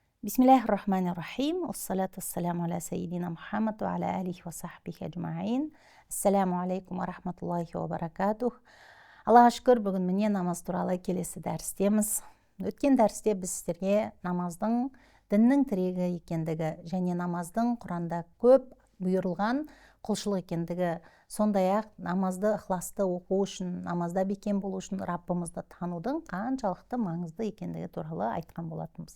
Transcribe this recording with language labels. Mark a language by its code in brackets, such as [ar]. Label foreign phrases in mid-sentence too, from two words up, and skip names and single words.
[ar] بسم الله الرحمن الرحيم. الصلاة والسلام على سيدنا محمد وعلى آله وصحبه أجمعين. السلام عليكم ورحمة الله وبركاته. [kk] Аллаға шүкір, бүгін міне намаз туралы келесі дәрістеміз. Өткен дәрісте біз сіздерге намаздың діннің тірегі екендігі және намаздың Құранда көп бұйырылған құлшылық екендігі, сондай-ақ намазды ықыласты оқу үшін, намазда бекем болу үшін Раббымызды танудың қаншалықты маңызды екендігі туралы айтқан болатынбыз.